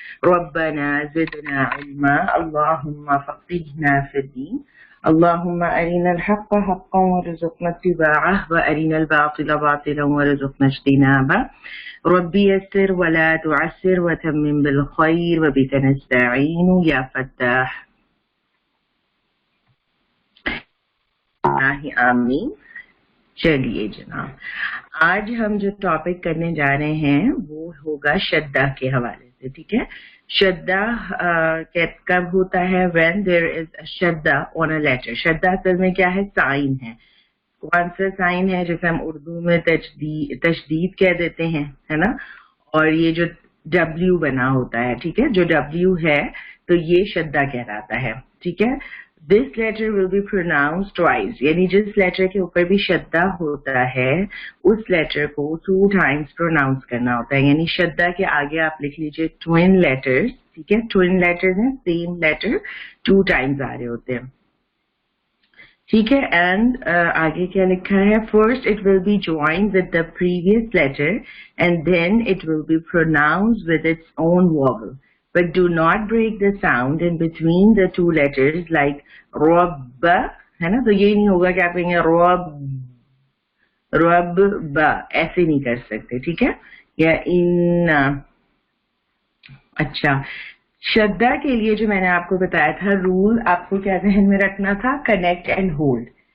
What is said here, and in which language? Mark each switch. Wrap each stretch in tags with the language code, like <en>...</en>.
<ar>ربنا زدنا علما اللهم فقهنا في الدين اللهم أرنا الحق حقا وارزقنا اتباعه وأرنا الباطل باطلا وارزقنا اجتنابه ربي يسر ولا تعسر وتمم بالخير وبك نستعين يا فتاح آمین.</ar> <ur>چلیے جناب، آج ہم جو ٹاپک کرنے جا رہے ہیں وہ ہوگا شدہ کے حوالے سے. ٹھیک ہے، شدہ کب ہوتا ہے؟</ur> <en>when there is a شدہ on a letter.</en> <ur>شدہ اصل میں کیا ہے؟ سائن ہے. کون سا سائن ہے جسے ہم اردو میں تشدید کہہ دیتے ہیں، ہے نا؟ اور یہ جو ڈبلیو بنا ہوتا ہے، ٹھیک ہے، جو ڈبلیو ہے تو یہ شدہ کہلاتا ہے. ٹھیک ہے،</ur> <en>this letter will be pronounced twice.</en> <ur>یعنی جس لیٹر کے اوپر بھی شدہ ہوتا ہے اس لیٹر کو 2 times پروناؤنس کرنا ہوتا ہے. یعنی شدہ کے آگے آپ لکھ لیجئے twin letters. ٹھیک ہے، twin letters ہیں،</ur> <en>same letter 2 times</en> <ur>آ رہے ہوتے ہیں. ٹھیک ہے، اینڈ آگے کیا لکھا ہے؟</ur> <en>First it will be joined with the previous letter and then it will be pronounced with its own vowel. But do not break the sound in between the 2 letters like</en> <ur>رب، ہے نا؟ تو یہ نہیں ہوگا کہ آپ کہیں گے رب با، ایسے نہیں کر سکتے. ٹھیک ہے، یا ان. اچھا، شدہ کے لیے جو میں نے آپ کو بتایا تھا رول، آپ کو کیا ذہن میں رکھنا تھا؟ Connect and hold.</ur>